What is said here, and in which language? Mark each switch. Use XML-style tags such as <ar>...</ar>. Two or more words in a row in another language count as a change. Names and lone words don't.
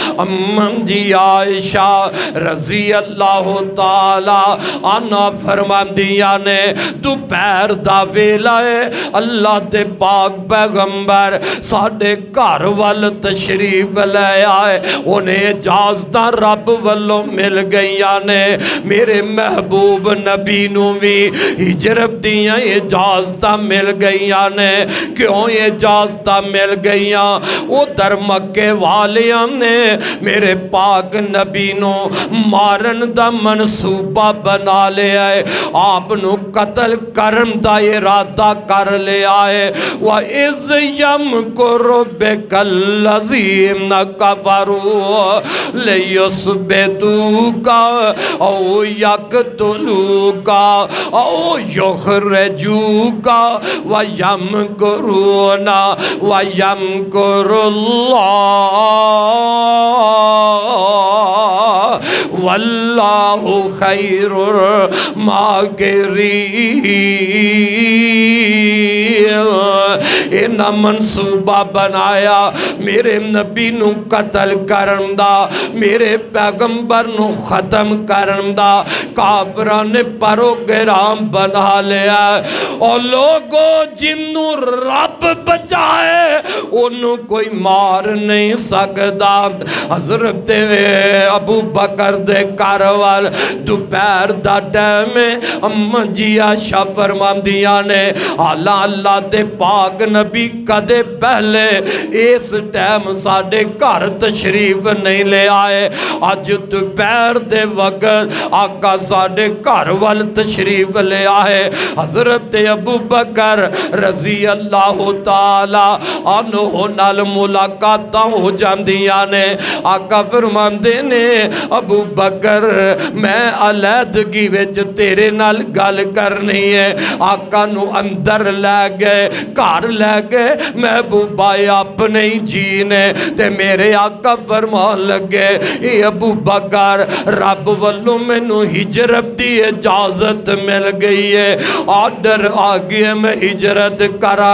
<pa>امم جی عائشہ رضی اللہ تعالی عنہ فرمان دیا نے دوپہر دا ویلا ہے اللہ دے پاک پیغمبر ساڑھے گھر وال تشریف لے آئے انہیں اجازتاں رب والوں مل گئیاں نے میرے محبوب نبی نبی نو بھی ہجرت دیاں اجازت مل گئیاں نے۔ کیوں اجازت مل گئیاں؟ ادھر مکے والیاں نے میرے پاک نبی نو مارن دا منصوبہ بنا لیا ہے، آپ نو قتل کرن دا ارادہ کر لیا ہے۔</pa> <ar>وَإِذْ يَمْكُرُ بِكَ الَّذِينَ كَفَرُوا لِيُثْبِتُوكَ أَوْ يَقْتُلُوكَ أَوْ يُخْرِجُوكَ وَيَمْكُرُونَ وَيَمْكُرُ اللَّهُ وَاللَّهُ خَيْرُ الْمَاكِرِينَ۔</ar> <pa>انہاں منصوبہ بنایا میرے نبی نو قتل کرن دا، میرے پیغمبر نو ختم کرن دا، کافران نے پروگرام بنا لیا۔</pa> <ur>اور لوگو جنوں رب بچائے انہوں کوئی مار نہیں سکتا۔</ur> <pa>حضرت ابو بکر دے کاروال دوپہر دا ٹائم اما جی عائشہ فرماندیاں نے اللہ اللہ دے پاک نبی کدے پہلے اس ٹائم ساڑے گھر تشریف نہیں لے آئے، آج دوپہر دے وقت آقا ساڑے گھر وال تشریف لے آئے۔ حضرت ابو بکر رضی اللہ تعالی عنہ نال ملاقاتاں ہو جاندیاں نے۔ آقا فرماندے نے ابو بکر میں علیحدگی وچ تیرے نال گل کرنی ہے۔ آقا نو اندر لے گئے، گھر لے گئے، محبوبہ اپنے جی نے تے میرے آقا فرمان لگے اے ابو بکر رب والوں میں نو ہجرت دی اجازت مل گئی ہے، آرڈر آگئے میں ہجرت کرا۔</pa>